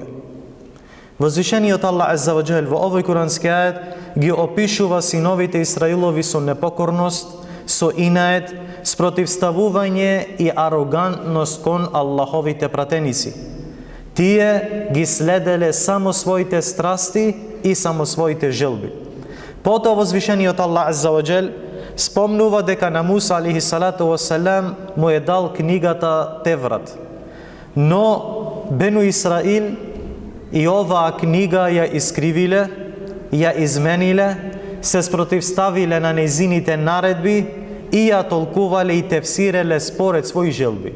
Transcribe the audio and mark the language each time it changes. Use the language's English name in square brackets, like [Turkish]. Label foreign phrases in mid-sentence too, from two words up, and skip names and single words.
[Macedonian] Возвишениот Аллах [Arabic] عز وجل [Macedonian] во овој курански ает ги опишува синовите Исраилови со непокорност, со инает, спротивставување и арогантност кон Аллаховите пратеници. Тие ги следеле само своите страсти и само своите желби. Потоа возвишениот Аллах [Arabic] عز وجل [Macedonian] спомнува дека на Муса [Arabic] عليه الصلاة والسلام [Macedonian] му е дал книгата Теврат. Но Бену Исраил и оваа книга ја искривиле, ја измениле, се спротивставиле на нејзините наредби и ја толкувале и тефсиреле според своји желби.